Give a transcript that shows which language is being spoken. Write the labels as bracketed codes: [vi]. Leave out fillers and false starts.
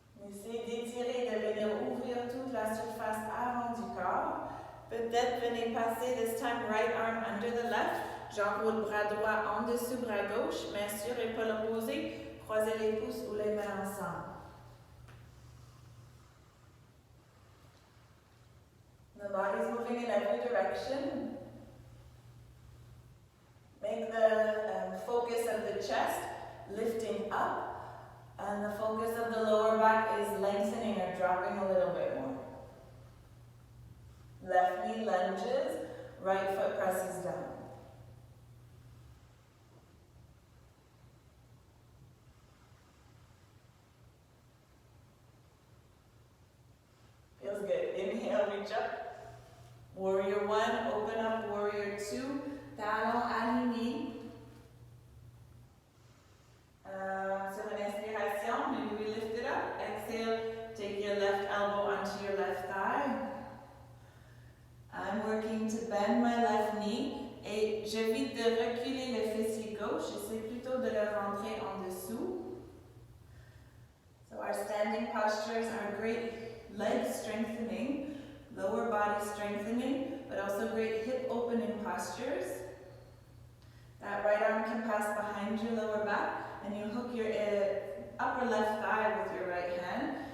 [fr] Essayez d'étirer, de venir ouvrir toute la surface avant du corps. Peut-être venez passer [en] this time right arm under the left. [fr] J'enroule bras droit en dessous, bras gauche. Main sur épaule opposée. Croisez les pouces ou les mains ensemble. [en] The body is moving in every direction. Make the focus of the chest lifting up. And the focus of the lower back is lengthening or dropping a little bit more. Left knee lunges, right foot presses down. Feels good. Inhale, reach up. Warrior 1, open up. [fr] Warrior 2, talon aligné. Sur une inspiration, [en] maybe we lift it up. Exhale, take your left elbow onto your left thigh. I'm working to bend my left knee [fr] et j'évite de reculer le fessier gauche. J'essaie plutôt de le rentrer en dessous. [en] So our standing postures are great leg strengthening, lower body strengthening, but also great hip opening postures. That right arm can pass behind your lower back. And you hook your upper left thigh with your right hand.